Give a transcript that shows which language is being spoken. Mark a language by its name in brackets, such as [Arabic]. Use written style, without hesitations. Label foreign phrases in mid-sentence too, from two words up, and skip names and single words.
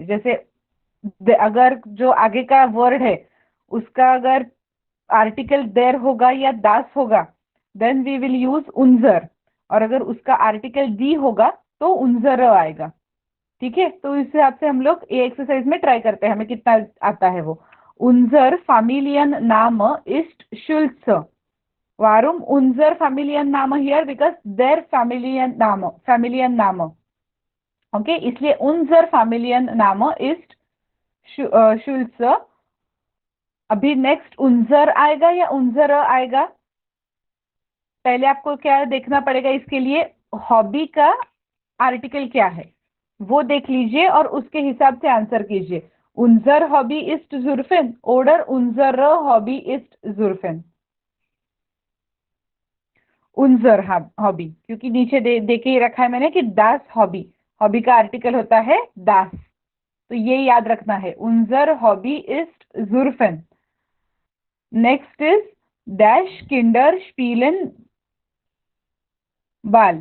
[Hindi] जैसे अगर जो आगे का वर्ड है उसका अगर आर्टिकल देर होगा या दास होगा, [English] then we will use [Hindi] उन्जर। और अगर उसका आर्टिकल दी होगा तो उन्जर आएगा। ठीक है, तो इस हिसाब से हम लोग ये एक्सरसाइज में ट्राई करते हैं, हमें कितना आता है वो। [German] Unser Familienname ist Schulz. Warum unser Familienname hier? because der Familienname. ओके, इसलिए unser Familienname ist Schulz. [Hindi] अभी नेक्स्ट उन्जर आएगा या उन्जर आएगा? पहले आपको क्या देखना पड़ेगा इसके लिए? हॉबी का आर्टिकल क्या है वो देख लीजिए और उसके हिसाब से आंसर कीजिए। [German] Unser Hobby ist surfen, oder unser Hobby ist surfen. unser Hobby, [Hindi] क्योंकि नीचे दे के ही रखा है मैंने कि [German] das Hobby. [Hindi] हॉबी का आर्टिकल होता है दास, तो ये याद रखना है। [German] Unser Hobby ist surfen. [English] next is dash [German] Kinder spielen Ball.